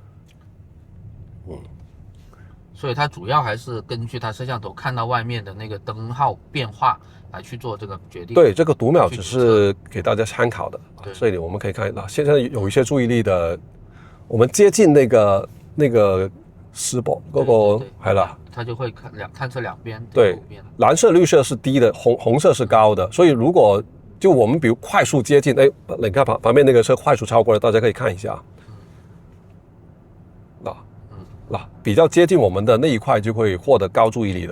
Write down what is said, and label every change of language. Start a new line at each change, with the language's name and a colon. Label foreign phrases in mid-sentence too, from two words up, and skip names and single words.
Chinese: 所以它主要还是根据它摄像头看到外面的那个灯号变化来去做这个决定。对，这个读秒只是给大家参考的。这里我们可以看到，现在有一些注意力的，我们接近那个视播嗰個係啦，它就會探測兩邊。對，藍色綠色是低的，紅色是高的，所以如果就我們比如快速接近，你看旁邊那個車快速超過了，大家可以看一下。比較接近我們的那一塊就會獲得高注意力的。